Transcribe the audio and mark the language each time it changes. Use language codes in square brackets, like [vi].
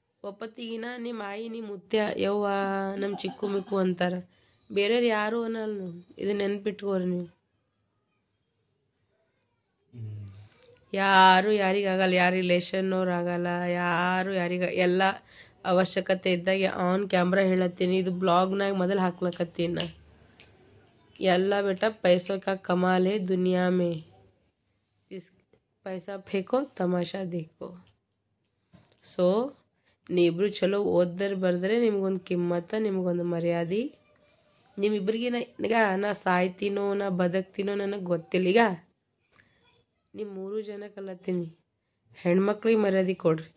[kn] ಒಪ್ಪತ್ತಿಗಿನ ನಿಮ್ಮ ಆಯಿ ನಿಮ್ಮ ಮುತ್ಯ ಯವ್ವ ನಮ್ಮ ಚಿಕ್ಕು ಮಿಕ್ಕು ಅಂತಾರೆ, ಬೇರೆಯವ್ರು ಯಾರು ಅನ್ನಲ್ಲ. ಇದು ನೆನ್ಪಿಟ್ಕೋರಿ ನೀವು. ಯಾರು ಯಾರಿಗಾಗಲ್ಲ, ಯಾರು ರಿಲೇಷನ್ನವ್ರು ಆಗಲ್ಲ, ಯಾರು ಎಲ್ಲ ಅವಶ್ಯಕತೆ ಇದ್ದಾಗ ಆನ್ ಕ್ಯಾಮ್ರಾ ಹೇಳತ್ತೀನಿ. ಇದು ಬ್ಲಾಗ್ನಾಗ ಮೊದಲು ಹಾಕ್ಲಕತ್ತೀನಿ ನಾ. ಎಲ್ಲ ಬೇಟ [hi] पैसों का कमाल है दुनिया में, इस पैसा फेंको तमाशा देखो. [kn] ಸೊ ನೀವಿಬ್ರು ಚಲೋ ಓದಿದ್ರೆ ಬರೆದ್ರೆ ನಿಮ್ಗೊಂದು ಕಿಮ್ಮತ್ತ, ನಿಮ್ಗೊಂದು ಮರ್ಯಾದೆ. ನಿಮ್ಮಿಬ್ರಿಗೆ ಈಗ ನಾ ಸಾಯ್ತೀನೋ ನಾ ಬದುಕ್ತೀನೋ ನನಗೆ ಗೊತ್ತಿಲ್ಲ. ಈಗ ನಿಮ್ಮ 3 ಜನಕ್ಕಲ್ಲತ್ತೀನಿ, ಹೆಣ್ಮಕ್ಳಿಗೆ ಮರ್ಯಾದೆ ಕೊಡ್ರಿ.